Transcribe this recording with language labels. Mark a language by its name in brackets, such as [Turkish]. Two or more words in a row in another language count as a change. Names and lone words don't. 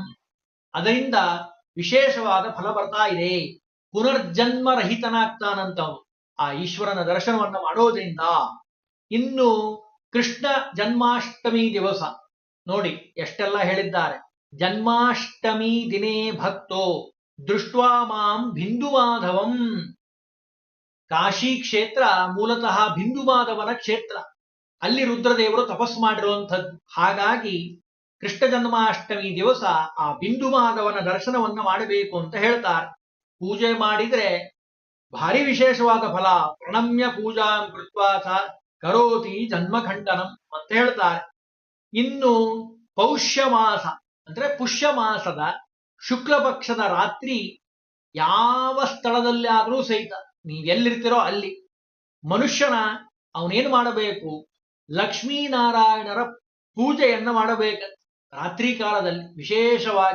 [Kannada] ಅದರಿಂದ ವಿಶೇಷವಾದ ಫಲ ಬರ್ತಾ ಇದೆ. ಪುನರ್ಜನ್ಮ ರಹಿತನಾಗ್ತಾನಂತವನು ಆ ಈಶ್ವರನ ದರ್ಶನವನ್ನ ಮಾಡೋದ್ರಿಂದ. ಇನ್ನು ಕೃಷ್ಣ ಜನ್ಮಾಷ್ಟಮಿ ದಿವಸ ನೋಡಿ ಎಷ್ಟೆಲ್ಲ ಹೇಳಿದ್ದಾರೆ. [Sanskrit] ಜನ್ಮಾಷ್ಟಮಿ ದಿನೇ ಭಕ್ತೋ ದೃಷ್ಟ್ವಾ ಮಾಂ ಬಿಂದು ಮಾಧವಂ. [Kannada] ಕಾಶಿ ಕ್ಷೇತ್ರ ಮೂಲತಃ ಬಿಂದು ಮಾಧವನ ಕ್ಷೇತ್ರ. ಅಲ್ಲಿ ರುದ್ರದೇವರು ತಪಸ್ಸು ಮಾಡಿರುವಂಥದ್ದು. ಹಾಗಾಗಿ ಕೃಷ್ಣ ಜನ್ಮಾಷ್ಟಮಿ ದಿವಸ ಆ ಬಿಂದು ಮಾಧವನ ದರ್ಶನವನ್ನ ಮಾಡಬೇಕು ಅಂತ ಹೇಳ್ತಾರೆ. ಪೂಜೆ ಮಾಡಿದ್ರೆ ಭಾರಿ ವಿಶೇಷವಾದ ಫಲ. [Sanskrit] ಪ್ರಣಮ್ಯ ಪೂಜಾಂ ಕೃತ್ವಾ ಸ ಕರೋತಿ ಜನ್ಮಖಂಡನಂ [Kannada] ಅಂತ ಹೇಳ್ತಾರೆ. ಇನ್ನು ಪೌಷ್ಯ ಮಾಸ ಅಂದ್ರೆ ಪುಷ್ಯ ಮಾಸದ ಶುಕ್ಲ ಪಕ್ಷದ ರಾತ್ರಿ ಯಾವ ಸ್ಥಳದಲ್ಲಿ ಆದರೂ ಸಹಿತ ನೀವೆಲ್ಲಿರ್ತೀರೋ ಅಲ್ಲಿ ಮನುಷ್ಯನ ಅವನೇನು ಮಾಡಬೇಕು, ಲಕ್ಷ್ಮೀನಾರಾಯಣರ ಪೂಜೆಯನ್ನ ಮಾಡಬೇಕಂತ ರಾತ್ರಿ ಕಾಲದಲ್ಲಿ ವಿಶೇಷವಾಗಿ.